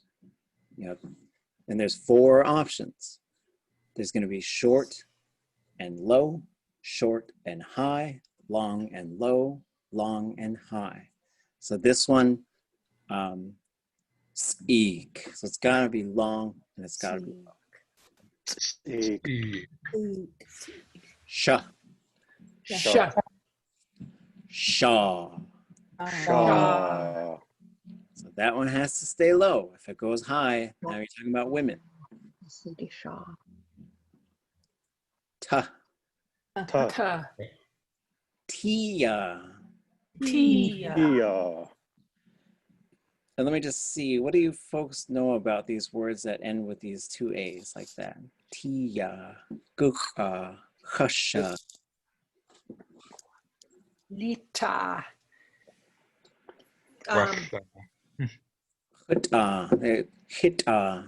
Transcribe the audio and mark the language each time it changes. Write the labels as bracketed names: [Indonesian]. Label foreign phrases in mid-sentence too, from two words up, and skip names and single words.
[English] You know, and there's 4 options. There's going to be short and low, short and high, long and low, long and high. So this one, speak. So it's got to be long and it's got to be low. Sha. Sha. Shaw. Shaw. So that one has to stay low. If it goes high, now you're talking about women. Ta. Ta. Ta. Tia. Tia. Yeah. And let me just see, what do you folks know about these words that end with these 2 A's like that? Tia, gukha, khasha. Lita. Hita, hita.